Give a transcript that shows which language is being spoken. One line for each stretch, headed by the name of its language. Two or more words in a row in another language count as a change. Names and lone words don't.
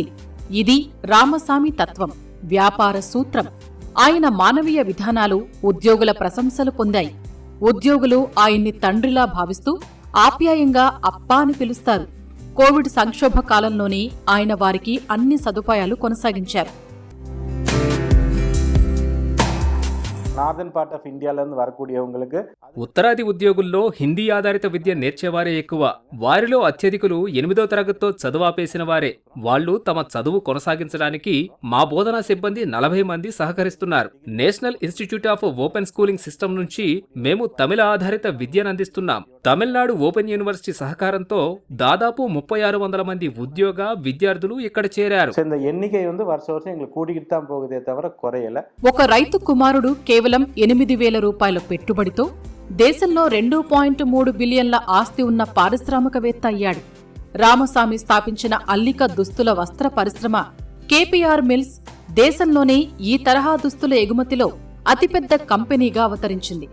Telugu: ఇది రామసామి తత్వం, వ్యాపార సూత్రం. ఆయన మానవీయ విధానాలు ఉద్యోగుల ప్రశంసలు పొందాయి. ఉద్యోగులు ఆయన్ని తండ్రిలా భావిస్తూ ఆప్యాయంగా అప్పా అని పిలుస్తారు. కోవిడ్ సంక్షోభ కాలంలోనే ఆయన వారికి అన్ని సదుపాయాలు కొనసాగించారు.
English: northern part of
Tamil: இந்தியாவிலேருந்து வரக்கூடியவங்களுக்கு
Telugu: ఉత్తరాది ఉద్యోగుల్లో హిందీ ఆధారిత విద్య నేర్చేవారే ఎక్కువ. వారిలో అత్యధికులు 8వ తరగతితో చదువు ఆపేసిన వారే. వాళ్లు తమ చదువు కొనసాగించడానికి మా బోధనా సిబ్బంది 40 మంది సహకరిస్తున్నారు. నేషనల్ ఇన్స్టిట్యూట్ ఆఫ్ ఓపెన్ స్కూలింగ్ సిస్టమ్ నుంచి మేము తమిళ ఆధారిత విద్యను అందిస్తున్నాం. తమిళనాడు ఓపెన్ యూనివర్సిటీ సహకారంతో దాదాపు 3600 మంది ఉద్యోగ విద్యార్థులు ఇక్కడ చేరారు.
Tamil: இந்த எண்ணிக்கை வருஷம் வருஷம் எங்களுக்கு கூடிக்கிட்டு தான் போகுதே தவிர குறையல.
Telugu: ఒక రైతు కుమారుడు కేవలం 8,000 రూపాయల పెట్టుబడితో దేశంలో 2.3 బిలియన్ల ఆస్తి ఉన్న పారిశ్రామికవేత్త అయ్యాడు. రామసామి స్థాపించిన అల్లిక దుస్తుల వస్త్ర పరిశ్రమ కేపీఆర్ మిల్స్ దేశంలోనే ఈ తరహా దుస్తుల ఎగుమతిలో అతిపెద్ద కంపెనీగా అవతరించింది.